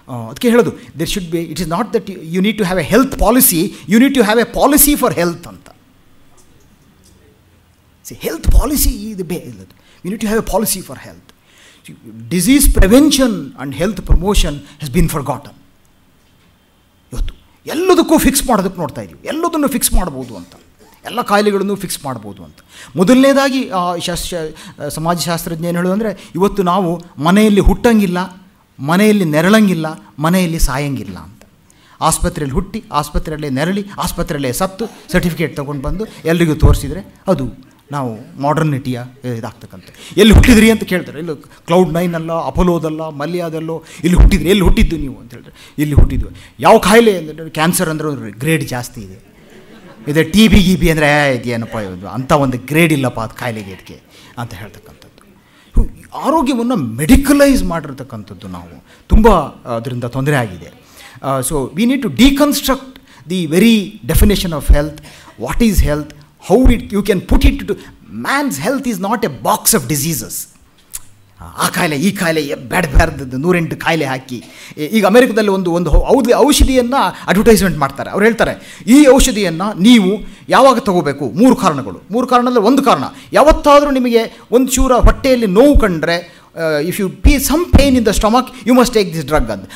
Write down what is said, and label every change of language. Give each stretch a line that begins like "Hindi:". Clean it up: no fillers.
Kannada: ಅದಕ್ಕೆ ಹೇಳೋದು,
English: There should be, it is not that you need to have a health policy, you need to have a policy for health ಅಂತ. Health policy
Kannada: ಇದು ಇಲ್ಲದು,
English: You need to have a policy for health. Disease prevention and health promotion has been forgotten.
Kannada: ಇವತ್ತು ಎಲ್ಲದಕ್ಕೂ fix ಮಾಡೋದಕ್ಕೆ ನೋಡ್ತಾ ಇದ್ದೀವಿ, ಎಲ್ಲದನ್ನು fix ಮಾಡ್ಬೋದು ಅಂತ, ಎಲ್ಲ ಕಾಯಿಲೆಗಳನ್ನು ಫಿಕ್ಸ್ ಮಾಡ್ಬೋದು ಅಂತ. ಮೊದಲನೇದಾಗಿ ಸಮಾಜಶಾಸ್ತ್ರಜ್ಞ ಏನು ಹೇಳೋದು ಅಂದರೆ, ಇವತ್ತು ನಾವು ಮನೆಯಲ್ಲಿ ಹುಟ್ಟಂಗಿಲ್ಲ, ಮನೆಯಲ್ಲಿ ನೆರಳಂಗಿಲ್ಲ, ಮನೆಯಲ್ಲಿ ಸಾಯಂಗಿಲ್ಲ ಅಂತ. ಆಸ್ಪತ್ರೆಯಲ್ಲಿ ಹುಟ್ಟಿ, ಆಸ್ಪತ್ರೆಯಲ್ಲೇ ನೆರಳಿ, ಆಸ್ಪತ್ರೆಯಲ್ಲೇ ಸತ್ತು ಸರ್ಟಿಫಿಕೇಟ್ ತೊಗೊಂಡು ಬಂದು ಎಲ್ರಿಗೂ ತೋರಿಸಿದರೆ ಅದು ನಾವು ಮಾಡರ್ನಿಟಿಯ ಇದಾಗ್ತಕ್ಕಂಥ. ಎಲ್ಲಿ ಹುಟ್ಟಿದ್ರಿ ಅಂತ ಕೇಳ್ತಾರೆ, ಇಲ್ಲ Cloud9 ಅಲ್ಲ, ಅಪೋಲೋದಲ್ಲ, ಮಲ್ಯಾದಲ್ಲೋ, ಇಲ್ಲಿ ಹುಟ್ಟಿದ್ರಿ, ಎಲ್ಲಿ ಹುಟ್ಟಿದ್ದು ನೀವು ಅಂತ ಹೇಳಿದ್ರೆ, ಇಲ್ಲಿ ಹುಟ್ಟಿದ್ವಿ. ಯಾವ ಕಾಯಿಲೆ ಅಂದರೆ ಕ್ಯಾನ್ಸರ್ ಅಂದರೆ ಗ್ರೇಡ್ ಜಾಸ್ತಿ ಇದೆ, ಇದೆ TB ಅಂದರೆ ಇದೇನಪ್ಪ ಇದು ಅಂಥ ಒಂದು ಗ್ರೇಡ್ ಇಲ್ಲಪ್ಪ ಅದು ಕಾಯಿಲೆಗೆ ಇದಕ್ಕೆ ಅಂತ ಹೇಳ್ತಕ್ಕಂಥದ್ದು. ಆರೋಗ್ಯವನ್ನು ಮೆಡಿಕಲೈಸ್ ಮಾಡಿರ್ತಕ್ಕಂಥದ್ದು ನಾವು ತುಂಬ ಅದರಿಂದ ತೊಂದರೆ ಆಗಿದೆ.
English: So we need to deconstruct the very definition of health. What is health? How you can put it to man's health is not a box of diseases.
Kannada: ಆ ಕಾಯಿಲೆ ಈ ಕಾಯಿಲೆ ಬೇಡದ್ದು 108 ಕಾಯಿಲೆ ಹಾಕಿ. ಈಗ ಅಮೆರಿಕದಲ್ಲಿ ಒಂದು ಔಷಧಿಯನ್ನು ಅಡ್ವರ್ಟೈಸ್ಮೆಂಟ್ ಮಾಡ್ತಾರೆ. ಅವ್ರು ಹೇಳ್ತಾರೆ, ಈ ಔಷಧಿಯನ್ನು ನೀವು ಯಾವಾಗ ತಗೋಬೇಕು? 3 ಕಾರಣಗಳು. 3 ಕಾರಣದಲ್ಲಿ ಒಂದು ಕಾರಣ, ಯಾವತ್ತಾದರೂ ನಿಮಗೆ ಒಂದು ಚೂರ ಹೊಟ್ಟೆಯಲ್ಲಿ ನೋವು ಕಂಡ್ರೆ,
English: if you some pain in the stomach you must take this drug
Kannada: ಅಂತ.